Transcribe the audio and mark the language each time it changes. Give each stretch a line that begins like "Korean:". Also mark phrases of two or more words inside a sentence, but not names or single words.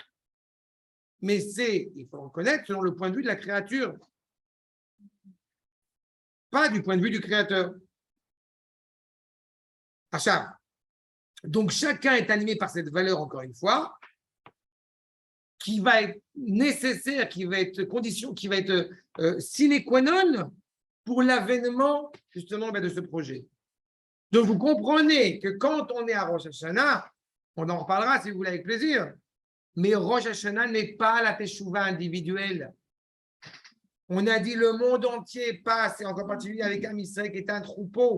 French: Mais c'est, il faut reconnaître, selon le point de vue de la créature. Pas du point de vue du créateur. Achab. Donc, chacun est animé par cette valeur, encore une fois, qui va être nécessaire, qui va être condition, qui va être
Latin: sine qua non
French: pour l'avènement, justement, de ce projet. Donc, vous comprenez que quand on est à Rosh Hashanah, on en reparlera si vous voulez avec plaisir, mais Rosh Hashanah n'est pas la teshuva individuelle. On a dit le monde entier passe, et en particulier avec
Hebrew: עם ישראל
French: qui est un troupeau.